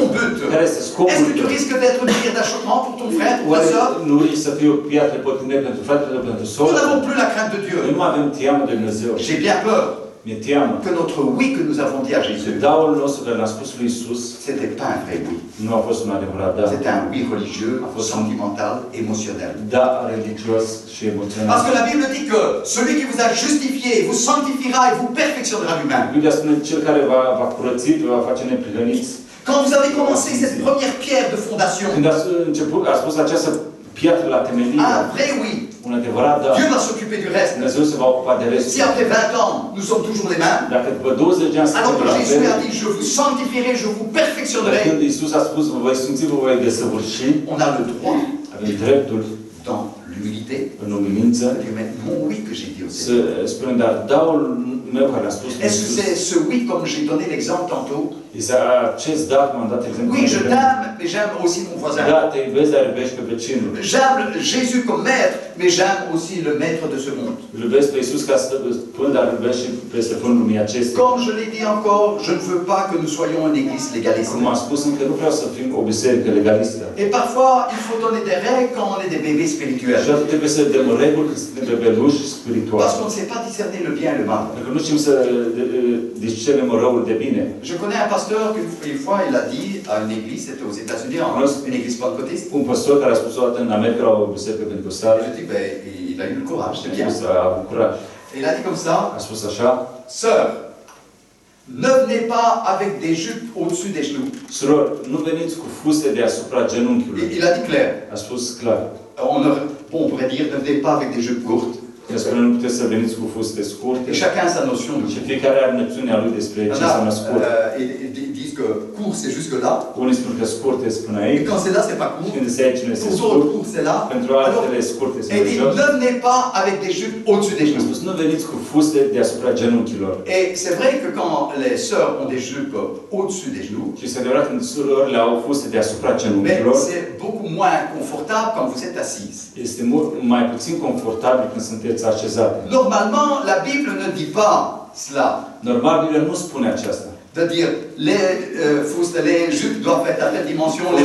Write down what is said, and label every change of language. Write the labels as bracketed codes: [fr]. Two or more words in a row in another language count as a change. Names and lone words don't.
[ro] asta? [fr] but? [ro] Care este scopul [fr] Est-ce que tu [ro] tău? [fr] risques d'être une pierre d'achoppement pour ton frère, pour ta [ro] Oare [fr] soeur? [ro] nu risci să fii o piatră potrivnită pentru fratele tău, pentru [fr] Nous [ro] sora? [fr] n'avons plus la crainte de [ro] Noi [fr] Dieu. [ro] nu avem teamă de Dumnezeu. [fr] J'ai bien peur [ro] Mi-e teamă [fr] que notre oui que nous avons dit à [ro] că [fr] Jésus, [ro] daul nostru care l-a spus lui Isus [fr] c'était pas un vrai oui. [ro] nu a fost un adevărat da. [fr] C'était un oui religieux, sentimental, émotionnel. [ro] Da religios și emoțional. [fr] Parce que la Bible dit que celui qui vous a justifié vous sanctifiera et vous perfectionnera lui-même. [ro] Biblia spune cel care va curăți, va face neprihăniți. [fr] Quand vous avez commencé cette première pierre de fondation, [ro] Când a spus această piatră la temelie, [fr] un vrai oui, [ro] un adevărat da. [fr] Dieu va s'occuper du reste. [ro] Dumnezeu se va ocupa de rest. [fr] Si après 20 ans, nous sommes toujours les mêmes, [ro] Dacă după 20 de ani [fr] alors [ro] suntem [fr] que [ro] la [fr] Jésus a [ro] fel, [fr] dit, je vous sanctifierai, je vous perfectionnerai, [ro] când Iisus a spus, vă voi sfinți, vă voi desăvârși, [fr] on a le droit, [ro] avem dreptul [fr] dans l'humilité, [ro] în umilință [fr] de dire, mais mon oui que j'ai dit au [ro] să [fr] Seigneur. [ro] spunem, dar daul meu care a spus lui [fr] Est-ce que [ro] Iisus, [fr] c'est ce oui, comme j'ai donné l'exemple tantôt? [ro] este acest da, cum am dat exemplu. [fr] Oui, je t'aime, mais j'aime aussi mon voisin. [ro] Da, te iubesc, dar iubești pe vecinul. [fr] J'aime Jésus comme maître, mais j'aime aussi le maître de ce monde. [ro] Îl iubesc pe Iisus ca stăpân, dar îl iubesc și pe stăpânul lumii acestea. [fr] Comme je l'ai dit encore, je ne veux pas que nous soyons une église légaliste. [ro] Cum am spus, încă nu vreau să fim o biserică legalistă. [fr] Et parfois, il faut donner des règles quand on est des bébés [ro] Și [fr] spirituels. [ro] atunci trebuie să dăm reguli când suntem bebeluși spirituali. [fr] Parce qu'on ne sait pas discerner le bien et le mal. [ro] Pentru că nu știm să discernem răul de bine. [fr] Je connais un pasteur qu'une fois, il a dit à une église, c'était aux États-Unis, une église pentecôtiste. [ro] Un pastor care a spus o dată în America la o biserică pentecostală, [fr] Je dis, ben, il a eu le courage, c'est bien. [ro] a avut curaj. [fr] Et il a dit comme ça, [ro] A spus așa, [fr] sœur, ne venez pas avec des jupes au-dessus des genoux. [ro] surori, nu veniți cu fuste deasupra genunchiului. [fr] Il a dit clair. [ro] A spus clar. [fr] On pourrait dire, ne venez pas avec des jupes courtes. [ro] El spune, nu puteți să veniți cu fuste scurte. [fr] Et chacun a sa notion de [ro] Și fiecare are noțiunea lui despre ce înseamnă scurt. [fr] Ils disent que court c'est jusque là. [ro] Unii spun că scurt este până [fr] Et [ro] aici. [fr] quand c'est là, c'est pas court. [ro] Când se aici nu este [fr] Pour [ro] scurt. [fr] d'autres, court c'est là. [ro] Pentru [fr] Alors, [ro] altele scurt este [fr] et il dit, [ro] jos. [fr] ne venez pas avec des jupes au-dessus des [ro] A [fr] genoux. [ro] spus, nu veniți cu fuste deasupra genunchilor. [fr] Et c'est vrai que quand les sœurs ont des jupes au-dessus des genoux, [ro] Și este adevărat când surorile au fuste deasupra [fr] mais [ro] genunchilor, [fr] c'est beaucoup moins confortable quand vous êtes assise. [ro] este mult mai puțin confortabil când sunteți așezate. [fr] Normalement, la Bible ne dit pas cela. [ro] Normal, Biblia nu spune aceasta. [fr] De dire, les jupes doivent être à telle dimension, les